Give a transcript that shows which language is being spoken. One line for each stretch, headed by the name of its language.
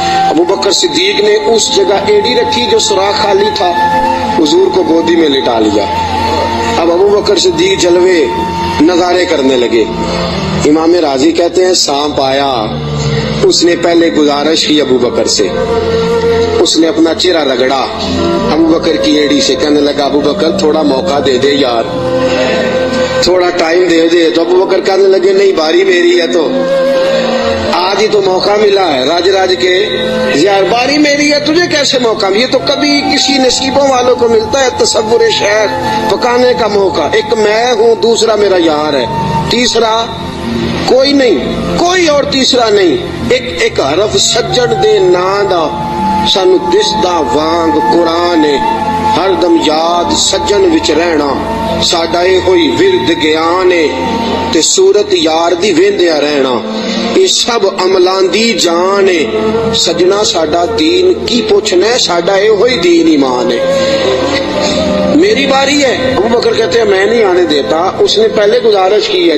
Urdu: ابو بکر صدیق نے اس جگہ ایڑی رکھی جو سوراخ خالی تھا, حضور کو گودی میں لٹا لیا. اب ابو بکر صدیق جلوے نظارے کرنے لگے. امام راضی کہتے ہیں سانپ آیا, اس نے پہلے گزارش کی ابو بکر سے, اس نے اپنا چہرہ رگڑا ابو بکر کی ایڑی سے. کہنے لگا ابو بکر تھوڑا موقع دے دے یار, تھوڑا ٹائم دے دے. تو ابو بکر کہنے لگے نہیں باری میری ہے, تو آج ہی تو موقع ملا ہے راج راج کے یار, باری میری ہے, تجھے کیسے موقع؟ یہ تو کبھی کسی نصیبوں والوں کو ملتا ہے تصور شیخ پکانے کا موقع. ایک میں ہوں, دوسرا میرا یار ہے, تیسرا کوئی نہیں, کوئی اور تیسرا نہیں.
Punjabi: ایک حرف سجن دے نا دا سانو دسدا وانگ قرآن, ہر دم یاد سجن وچ رہنا ساڈا اے ہوئی ورد گیان, تے صورت یار دی ویندیا رہنا اے سب عملاں دی جان. سجنا ساڈا دین کی پوچھنا ہے, ساڈا اے ہوئی دین ایمان ہے.
Urdu: میری باری ہے. ابو بکر کہتے ہیں میں نہیں آنے دیتا. اس نے پہلے گزارش کی ہے.